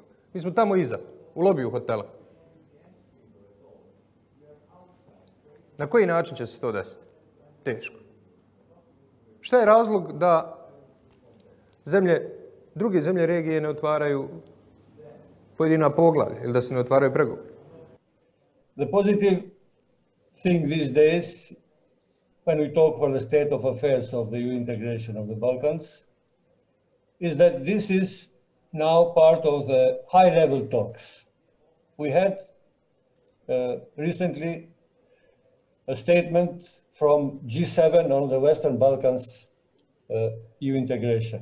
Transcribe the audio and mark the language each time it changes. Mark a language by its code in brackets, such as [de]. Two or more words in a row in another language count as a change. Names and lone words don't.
[sr] Mi smo tamo iza, u lobiju hotela. Na koji način će se to desiti? Teško. Šta je razlog da druge zemlje regije ne otvaraju pojedina poglavlja ili da se ne otvaraju pregovori? [en] The positive thing these days, when we talk for the state of affairs of the EU integration of the Balkans, is that this is now part of the high-level talks. We had recently a statement from G7 on the Western Balkans EU integration.